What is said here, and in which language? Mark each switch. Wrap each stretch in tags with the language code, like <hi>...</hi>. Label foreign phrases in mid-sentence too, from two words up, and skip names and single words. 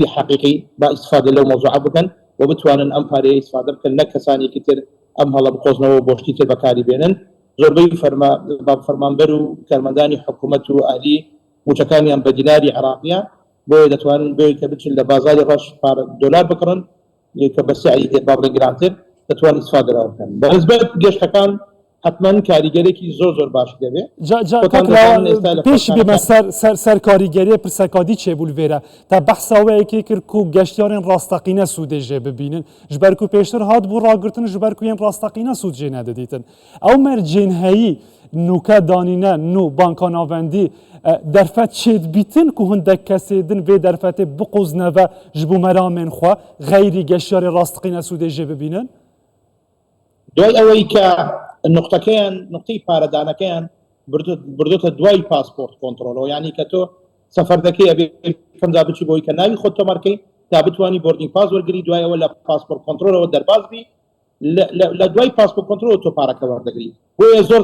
<ckb>حەقیقی با ئیستفادە لەو مۆزوعە بکەن و بتوانن ئەم پارەیە ئیستفادە بکەن نەک کەسانێکی تر ئەم هەڵە بقۆزنەوە بۆ شتی تر بەکاری بێنن زۆربەی فەرمانبەر و کارمەندانی حکوومەت و ئالی موچەکانیان بە دیناری عراقیە بۆیە دەتوانن بێ کە بچن لە بازاری ڕەش دۆلار بکڕن کە بە سعی باڵێ گرانتر دەتوان ئیستفادە لەوە بکەن بەنسبەت گەشتەکان حتما کاریگەرێکی زۆر باش دەبێت</ckb> <ku>پێشی بێمە سەر کاریگەریە پرسەکادی چێبولڤێرە تا بەحساوەیەکی کرد و گەشتیارێن ڕاستەقینە سوودێژێ ببینن ji ber ku pêştir hat bû ragirtin ji ber ku yên rastaqîna sûd jê nedidîtin ew mercên heyî nûke danîne nû banka navendî derfet çêdbîtin ku hindek kesê din vê derfetê biqûzneve ji bo meramên xwe xeyrî geştyarê rastaqîne sûdê jê bibînin</ku> <ckb>دوای ئەوەی کە نقطەکەیان نقطەی پارەدانەکەیان بردوتە دوای پاسپۆرت کۆنتڕۆلەوە یعنی کە تۆ سەفەر دەکەی ئەبێ کەمدا بچی بۆی کە ناوی خۆت تۆمارکەی تا بتوانی</ckb> <en>boarding pass</en> <ckb>وەرگری دوای ئەوە لە پاسپۆرت کۆنتڕۆلەوە دەرباز بی لە دوای پاسپۆرت کۆنتڕۆلەوە تۆ پارەکە وەردەگری بۆیە زۆر</ckb>